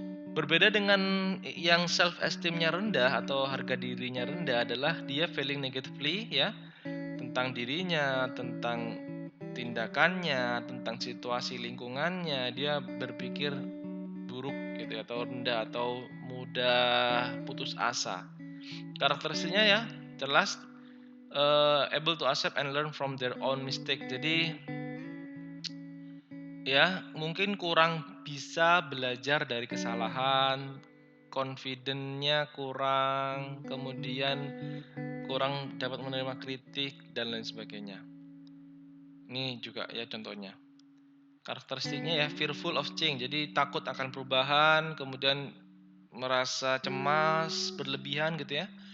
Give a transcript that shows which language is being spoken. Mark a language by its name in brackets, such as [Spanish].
[Indonesian] Berbeda dengan yang self esteemnya rendah atau harga dirinya rendah adalah dia [English] feeling negatively [Indonesian] ya, tentang dirinya, tentang tindakannya, tentang situasi lingkungannya, dia berpikir buruk gitu ya, atau rendah atau mudah putus asa. Karakteristiknya ya jelas [English] able to accept and learn from their own mistake. [Indonesian] Jadi ya mungkin kurang bisa belajar dari kesalahan, confident-nya kurang, kemudian kurang dapat menerima kritik dan lain sebagainya. Ini juga ya contohnya. Karakteristiknya ya [English] fearful of change, [Indonesian] jadi takut akan perubahan, kemudian merasa cemas berlebihan gitu ya.